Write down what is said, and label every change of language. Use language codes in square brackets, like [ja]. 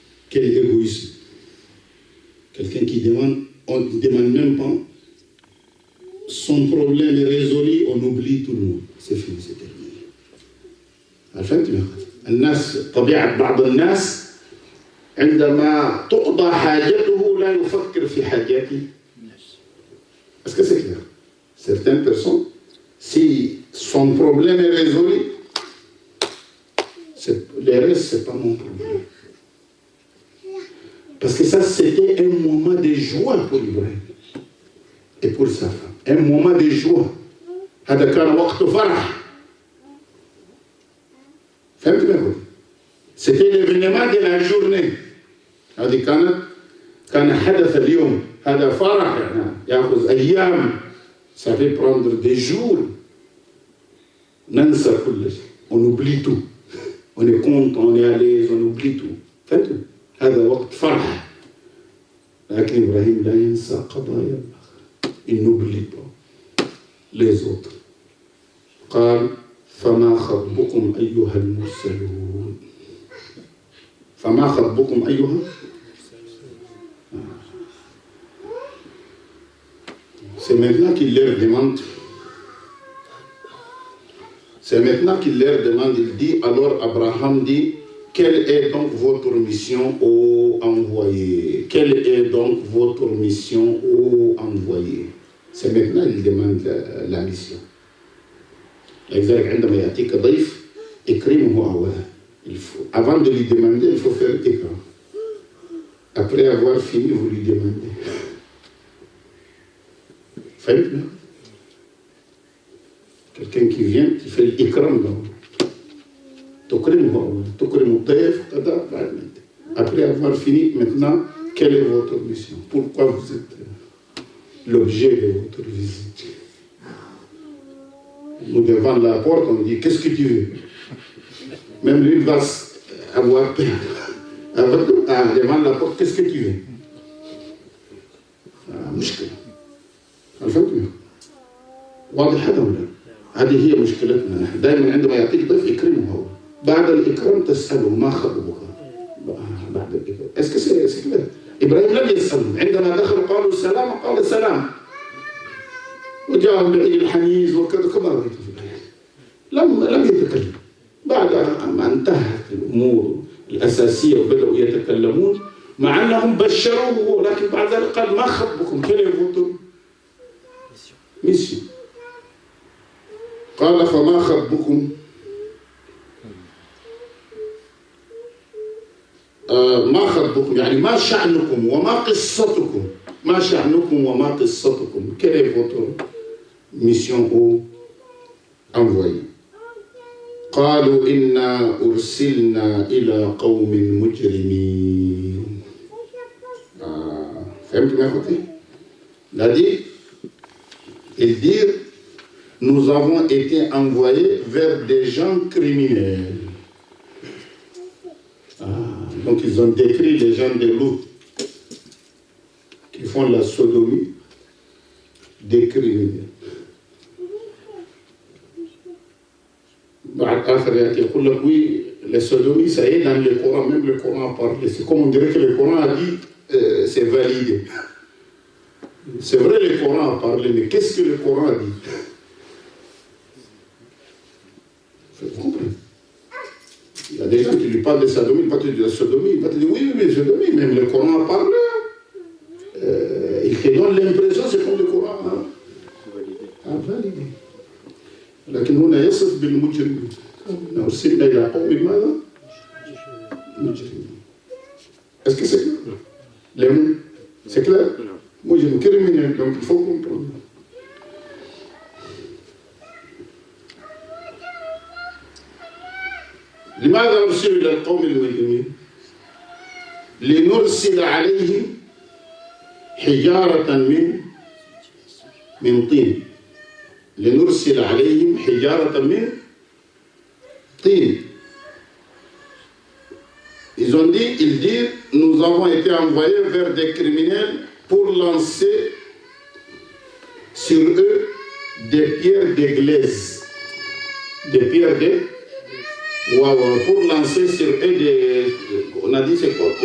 [fr] Quel égoïsme. Quelqu'un qui demande, on ne demande même pas, son problème est résolu, on oublie tout le monde. C'est fini, c'est terminé. [ar] فهمت؟ الناس طبيعة بعض الناس عندما تقضى حاجته لا يفكر في حاجات الناس. [fr] Est-ce que c'est clair? Certaines personnes, si son problème est résolu, le reste, c'est pas mon problème. Parce que ça, c'était un moment de joie pour Ibrahim et pour sa femme. Un moment de joie. [ar] هذا كان وقت فرح. فهمت؟ [fr] C'était l'événement de la journée. [ar] هذه كان حدث اليوم. هذا فرح يعني يأخذ أيام. [fr] Ça fait prendre des jours. [ar] ننسى كل شيء. [fr] On oublie tout. On est content, on est à l'aise, on oublie tout. [ar] فهمت؟ هذا وقت فرح. لكن إبراهيم لا ينسى قضايا الآخر. [fr] Il n'oublie pas les autres. [ar] قال فما خطبكم أيها المرسلون. فما خطبكم أيها. [fr] C'est maintenant qu'il leur demande. C'est maintenant qu'il leur demande, il dit, alors Abraham dit, quelle est donc votre mission, ô envoyé? Quelle est donc votre mission, ô envoyé? C'est maintenant qu'il demande la mission. [ar] لذلك عندما يأتيك ضيف اكرمه أولا. [fr] Avant de lui demander, il faut faire l'ikram. Après avoir fini, vous lui demandez. [ar] فهمتنا؟ [fr] Quelqu'un qui vient, qui fait l'ikram d'abord. [ar] تكرمه أولا. تكرم الضيف كذا بعد. [fr] Après avoir fini, maintenant, quelle est votre mission? Pourquoi vous êtes l'objet de votre visite? Nous devant la porte, on dit qu'est-ce que tu veux? Même lui va avoir peur. Devant la porte, qu'est-ce que tu veux? [ar] مشكلة. فهمتوا؟ واضح هذا ولا؟ هذه هي مشكلتنا نحن. دائما عندما يعطيك ضيف اكرمه هو. بعد الإكرام تسأله ما خطبك؟ بعد الإكرام. [fr] Est-ce que c'est clair? [ar] إبراهيم لم يسأل. عندما دخل قالوا السلام قال سلام. وجاء بعيد الحنيذ وكذا كما رأيت في الآية. لم يتكلم. بعد ما انتهت الأمور الأساسية وبدأوا يتكلمون مع أنهم بشروه ولكن بعد ذلك قال ما خطبكم؟ [fr] quelle est votre mission? [ar] قال فما خطبكم؟ ما خطبكم يعني ما شأنكم وما قصتكم. ما شأنكم وما قصتكم. [fr] quelle est votre mission au envoyé? [ar] قالوا إنا أرسلنا إلى قوم مجرمين. فهمت ما أخوتي؟ [fr] ils disent nous avons été envoyés vers des gens criminels. Donc ils ont décrit les gens de Lot qui font la sodomie, des criminels. [ar] يقول لك [fr] oui, les sodomies, ça y est dans le Coran, même le Coran a parlé. C'est comme on dirait que le Coran a dit, c'est validé. C'est vrai, le Coran a parlé, mais qu'est-ce que le Coran a dit? Vous comprenez? Il y a des gens qui lui parlent de sodomie, il va te dire sodomie, il va te dire oui, mais sodomie, même le Coran a parlé. Il te donne l'impression, c'est comme le Coran a validé. [ar] لكن هنا يصف بالمجرمين. أرسلنا إلى قوم ماذا؟ مجرمين. [fr] Est-ce que c'est clair? Les mots, c'est clair? مجرم criminel, donc il faut comprendre. [ar] لماذا أرسل إلى القوم المجرمين؟ لنرسل عليهم حجارة من طين. لنرسل عليهم حجارة Tin. [fr] Ils disent, nous avons été envoyés vers des criminels pour lancer sur eux des pierres d'église. Des pierres de... Wow, pour lancer sur eux des... On a dit c'est quoi?